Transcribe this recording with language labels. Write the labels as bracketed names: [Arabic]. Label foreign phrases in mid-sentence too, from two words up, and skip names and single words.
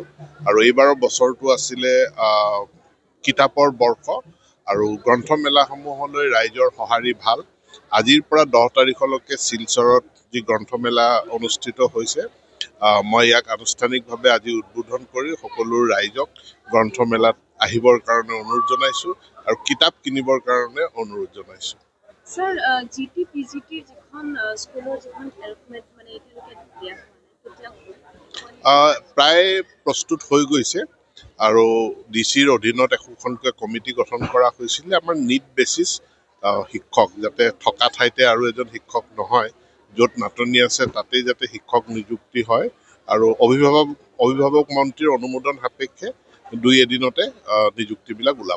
[Assamese] আৰু এইবাৰৰ বছৰটো আছিলে কিতাপৰ বৰ্ষ, আৰু গ্ৰন্থমেলাসমূহলৈ ৰাইজৰ সঁহাৰি ভাল। আজিৰ পৰা 10 তাৰিখলৈকে শিলচৰত যি গ্ৰন্থমেলা অনুষ্ঠিত হৈছে, মই ইয়াক আনুষ্ঠানিকভাৱে আজি উদ্বোধন কৰি সকলো ৰাইজক গ্ৰন্থমেলাত আহিবৰ কাৰণে অনুৰোধ জনাইছোঁ আৰু কিতাপ কিনিবৰ কাৰণে অনুৰোধ জনাইছোঁ। স্যার জিটি পিজিটি যখন স্কুলৰ যখন এলটমেণ্ট মানে এতিয়ালৈকে দিয়া হোৱা নাই কেতিয়া হ'ব? প্ৰায় প্ৰস্তুত হৈ গৈছে আৰু ডিচিৰ অধীনত একোখনকৈ কমিটি গঠন কৰা হৈছিলে আমাৰ [English] need basis [Assamese] শিক্ষক যাতে থকা ঠাইতে আৰু এজন শিক্ষক নহয়, য'ত নাটনি আছে তাতেই যাতে শিক্ষক নিযুক্তি হয় আৰু অভিভাৱক মন্ত্ৰীৰ অনুমোদন সাপেক্ষে 2 এদিনতে নিযুক্তিবিলাক ওলাব।